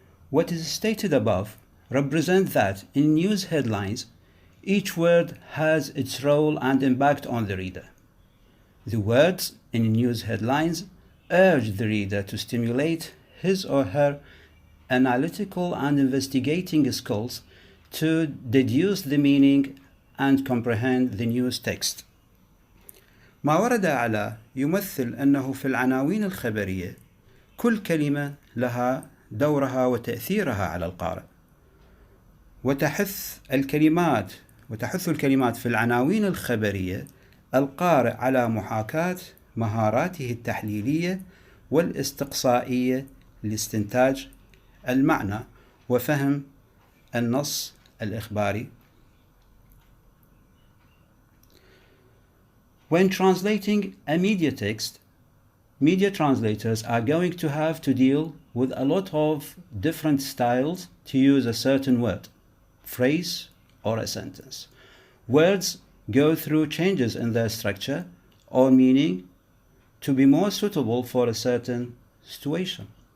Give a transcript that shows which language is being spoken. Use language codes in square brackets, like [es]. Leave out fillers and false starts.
[en] What is stated above represents that in news headlines, each word has its role and impact on the reader. The words in news headlines urge the reader to stimulate his or her analytical and investigating skills to deduce the meaning and comprehend the news text. [ar] ما ورد أعلى يمثل أنه في العناوين الخبرية كل كلمة لها دورها وتأثيرها على القارئ، وتحث الكلمات في العناوين الخبرية القارئ على محاكاة مهاراته التحليلية والاستقصائية لاستنتاج المعنى وفهم النص الإخباري. [en] When translating a media text, media translators are going to have to deal with a lot of different styles to use a certain word, phrase, or a sentence. Words go through changes in their structure or meaning to be more suitable for a certain situation.